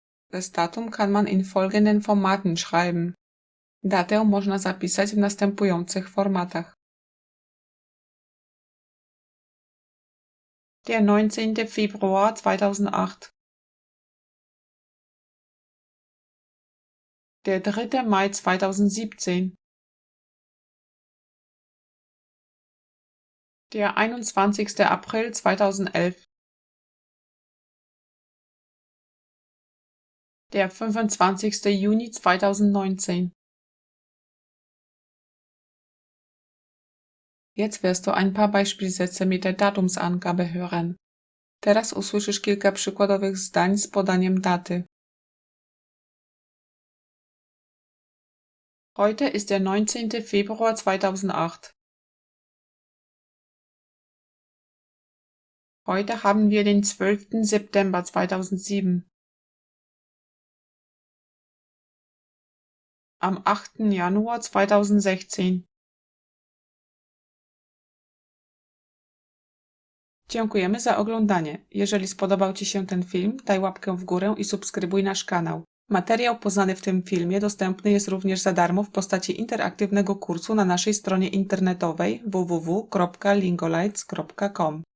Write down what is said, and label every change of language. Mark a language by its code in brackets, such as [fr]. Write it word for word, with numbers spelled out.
[de] Das Datum kann man in folgenden Formaten schreiben. [pl] Datę można zapisać w następujących formatach. [de] Der neunzehnten Februar zweitausendacht. Der dritten Mai zweitausendsiebzehn. Der einundzwanzigsten April zweitausendelf. Der fünfundzwanzigsten Juni zweitausendneunzehn. Jetzt wirst du ein paar Beispielsätze mit der Datumsangabe hören. [pl] Teraz usłyszysz kilka przykładowych zdań z podaniem daty. [de] Heute ist der neunzehnten Februar zweitausendacht. Heute haben wir den zwölften September zweitausendsieben. Am achten Januar zweitausendsechzehn. [pl] Dziękujemy za oglądanie. Jeżeli spodobał Ci się ten film, daj łapkę w górę i subskrybuj nasz kanał. Materiał poznany w tym filmie dostępny jest również za darmo w postaci interaktywnego kursu na naszej stronie internetowej w w w kropka lingolites kropka com.